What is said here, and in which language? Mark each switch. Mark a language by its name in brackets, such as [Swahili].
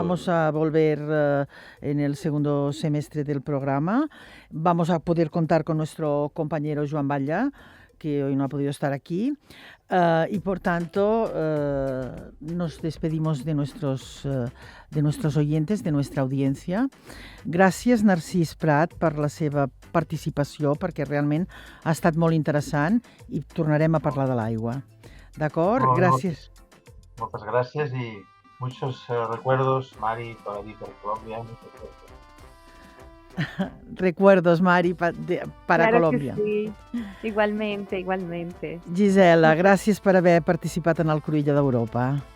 [Spanish] vamos a volver en el segundo semestre del programa. Vamos a poder contar con nuestro compañero Joan Batlle, que hoy no ha podido estar aquí, y por tanto nos despedimos de nuestros oyentes, de nuestra audiencia. [Catalan] Gràcies, Narcís Prat, per la seva participació, perquè realment ha estat molt interessant i tornarem a parlar de l'aigua. D'acord? Molt bé, Gràcies. Moltes gràcies [Spanish] y muchos recuerdos, Mari, para allí, por Colombia. Recuerdos, Mari, para Claro Colòmbia. que sí, igualmente, igualmente. [Catalan] Gisela, gràcies per haver participat en el Cruïlla d'Europa.